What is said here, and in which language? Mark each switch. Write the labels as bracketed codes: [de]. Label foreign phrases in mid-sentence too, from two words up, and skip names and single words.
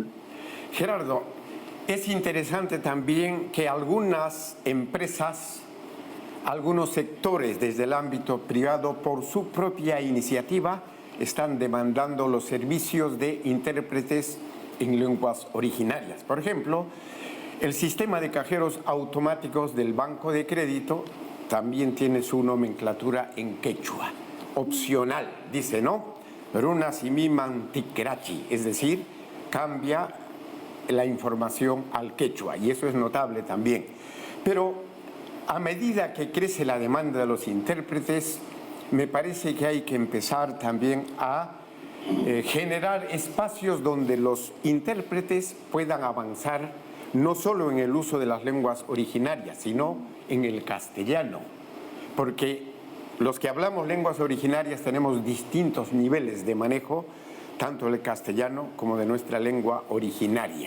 [es] Gerardo, es interesante también que algunas empresas, algunos sectores desde el ámbito privado, por su propia iniciativa, están demandando los servicios de intérpretes en lenguas originarias. Por ejemplo, el sistema de cajeros automáticos del Banco de Crédito también tiene su nomenclatura en quechua, opcional, dice, ¿no? [qu] Runa simi mantiquerachi, [es] es decir, cambia la información al quechua, y eso es notable también. Pero a medida que crece la demanda de los intérpretes, me parece que hay que empezar también a generar espacios donde los intérpretes puedan avanzar no solo en el uso de las lenguas originarias, sino en el castellano, porque los que hablamos lenguas originarias tenemos distintos niveles de manejo, tanto del castellano como de nuestra lengua originaria.